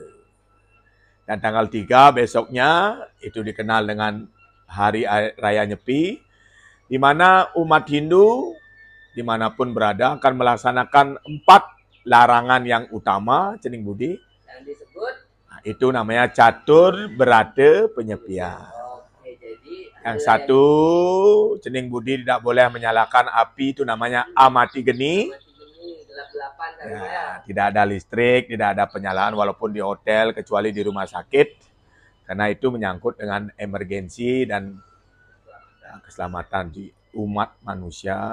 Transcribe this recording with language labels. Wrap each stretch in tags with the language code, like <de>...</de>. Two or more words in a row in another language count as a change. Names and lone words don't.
<id>Dan tanggal 3 besoknya itu dikenal dengan Hari Raya Nyepi, di mana umat Hindu dimanapun berada akan melaksanakan 4 larangan yang utama,</id> <ban>cening budi.</ban> <id>Yang disebut? Nah, itu namanya</id> <ban>catur berata penyepian.</ban> <id>Oke, jadi yang satu,</id> <ban>cening budi</ban> <id>tidak boleh menyalakan api, itu namanya</id> <ban>amati geni.</ban> <id>Gelap-gelapan kan Ya, tidak ada listrik, tidak ada penyalaan walaupun di hotel, kecuali di rumah sakit. Karena itu menyangkut dengan emergensi dan keselamatan di umat manusia.</id>